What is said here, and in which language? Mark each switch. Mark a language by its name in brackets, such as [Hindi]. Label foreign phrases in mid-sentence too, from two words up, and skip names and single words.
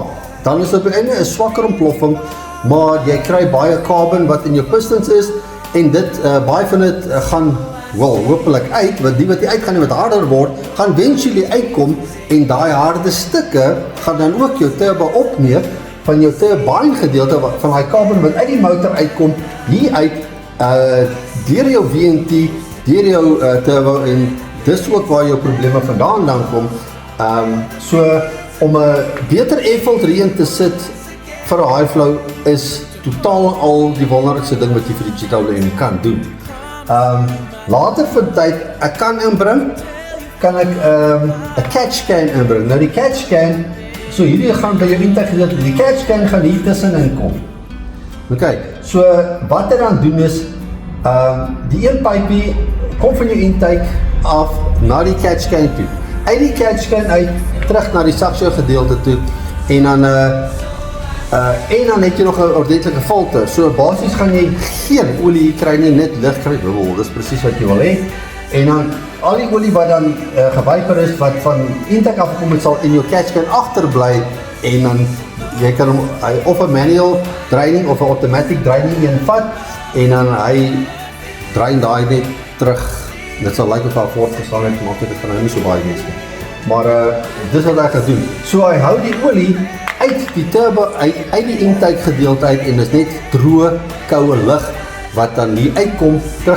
[Afrikaans] Dan is dit op die einde 'n swakker ontploffing, maar jy kry baie carbon wat in jou pistons is, en dit, baie van dit gaan, hopelik uit, want die wat die uitgaan en wat harder word, gaan eventually uitkom, en daai harde stukke, gaan dan ook jou turbo opneem, van jou turbine gedeelte, van die carbon wat uit die motor uitkom, hier uit, deur jou VNT, deur jou turbo, en dis ook waar jou probleme vandaan dan kom. So, om 'n beter airfilter in te sit vir 'n [English] high flow [Afrikaans] is totaal al die wonderlikste ding wat jy vir die GWM kan doen. Later vir tyd, ek kan inbring, kan ek 'n [English] catch can [Afrikaans] inbring. Nou die [English] catch can, [Afrikaans] so hierdie gaan by jou intake gedeelte, die [English] catch can [Afrikaans] gaan hier tussenin kom. Okay, so wat ek dan doen is, die een pypie kom van jou intake af na die [English] catch can [Afrikaans] toe. Uit die [English] catch can [Afrikaans] uit, terug na die suction gedeelte toe, en dan het jy nog 'n ordentlike filter. So basies gaan jy geen olie kry nie, net lig kry. Dis presies wat jy wil hê. En dan al die olie wat dan gewyper is, wat van intake afkom het, sal in jou [English] catch can [Afrikaans] agterbly, en dan jy kan hom of 'n [English] manual draining [Afrikaans] of 'n [English] automatic draining [Afrikaans] een vat, en dan hy draai daai net terug. Dit sal lyk of hy voortgestaan het, maar dit gaan nou nie so baie wees nie. Maar dis wat ek gaan doen. So hy hou die olie uit die turbo, uit die intake gedeelte uit, en dis net droë, koue lug wat dan hier uitkom, terug